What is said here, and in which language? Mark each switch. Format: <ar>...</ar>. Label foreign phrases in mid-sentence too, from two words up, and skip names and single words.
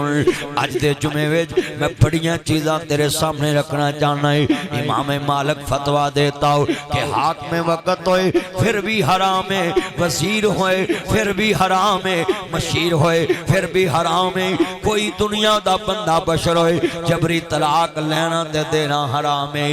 <pa>اج دے جمعے وچ میں بڑیاں چیزاں تیرے سامنے رکھنا چاہنا ہے۔ امام مالک فتویٰ دیتا ہو کہ حاکم وقت ہوئے پھر بھی حرام ہے، وزیر ہوئے پھر بھی حرام ہے، مشیر ہوئے پھر بھی حرام ہے، کوئی دنیا دا بندہ بشر ہوئے جبری طلاق لینا دے دینا حرام ہے۔</pa>